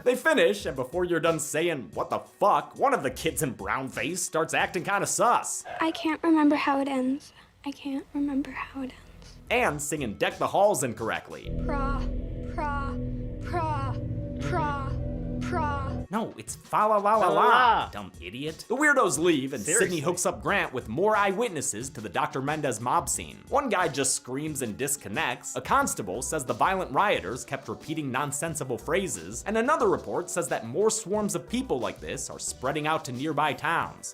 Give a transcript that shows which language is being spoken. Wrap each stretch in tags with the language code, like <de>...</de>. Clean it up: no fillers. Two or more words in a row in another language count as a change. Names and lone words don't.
<en>They finish, and before you're done saying, what the fuck, one of the kids in brownface starts acting kinda sus. I can't remember how it ends. I can't remember how it ends. And singing Deck the Halls incorrectly. Pra, pra, pra, pra, pra. No, it's fa la la la la, dumb idiot. The weirdos leave, and Seriously. Sydney hooks up Grant with more eyewitnesses to the Dr. Mendez mob scene. One guy just screams and disconnects, a constable says the violent rioters kept repeating nonsensical phrases, and another report says that more swarms of people like this are spreading out to nearby towns.</en>